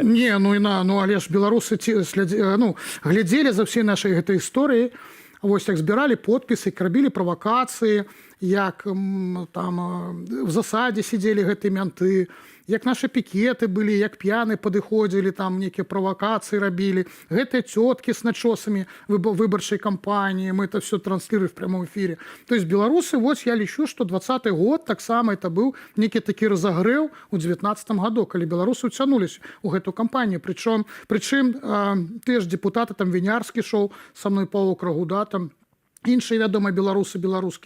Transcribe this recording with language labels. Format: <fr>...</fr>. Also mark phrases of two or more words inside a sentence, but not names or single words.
<be>Не, але ж беларусы глядзелі за ўсей нашай гэтай історыі, вось як збіралі подпісы, рабілі правакацыі, як там в засадзе сидзелі гэтыя мянты, як нашы пікеты былі, як п'яны падыходзілі, там нейкія правакацыі рабілі, гэтыя цёткі с начосамі выбарчай кампаніі,</be> <ru>мы это все транслируем в прямом эфире. То есть</ru> <be>беларусы, вот я лічу, што 20-й год таксама это быў нейкі такі разагрэў у 19 году, калі беларусы уцянулись у гэту кампанію. Прычым ты ж депутаты, там Вінярскі шоў са мной па округу, да, там іншыя вядомыя беларускі.</be>